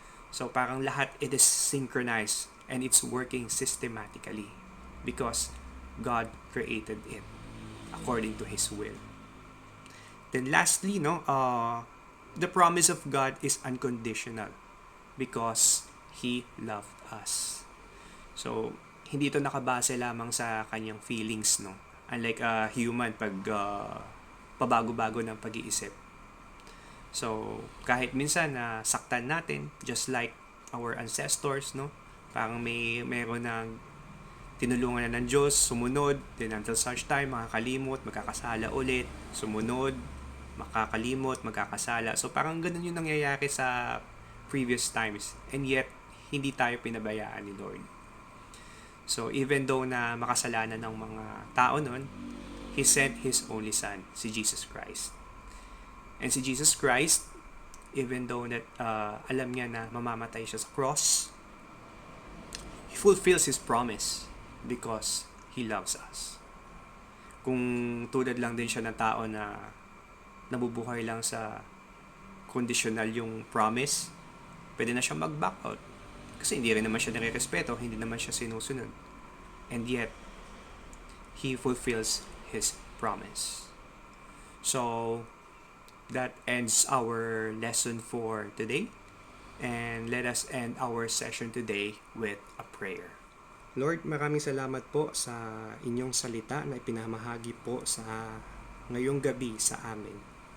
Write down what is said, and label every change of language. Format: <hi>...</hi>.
<en>So parang lahat it is synchronized and it's working systematically because God created it according to His will. Then lastly, the promise of God is unconditional because He loved us.</en> <tl>So, hindi ito nakabase lamang sa kanyang feelings, no? Unlike a human pag pabago-bago ng pag-iisip. So, kahit minsan na saktan natin, just like our ancestors, no? Parang meron ng tinulungan na ng Diyos, sumunod, then until such time, makakalimot, magkakasala ulit, sumunod, makakalimot, magkakasala. So, parang ganun yung nangyayari sa previous times. And yet, hindi tayo pinabayaan ni Lord. So, even though na makasalanan ng mga tao nun,</tl> <en>He sent His only Son,</en> <tl>si Jesus Christ.</tl> <en>And si Jesus Christ, even though that</en> <tl>alam niya na mamamatay siya sa</tl> <en>cross, He fulfills His promise because He loves us.</en> <tl>Kung tulad lang din siya ng tao na nabubuhay lang sa conditional yung promise, pwede na siya mag-back out. Kasi hindi rin naman siya nire-respeto, hindi naman siya sinusunod.</tl> <en>And yet, He fulfills His promise. So, that ends our lesson for today. And let us end our session today with a prayer.</en> <tl>Lord, maraming salamat po sa inyong salita na ipinamahagi po sa ngayong gabi sa amin.</tl>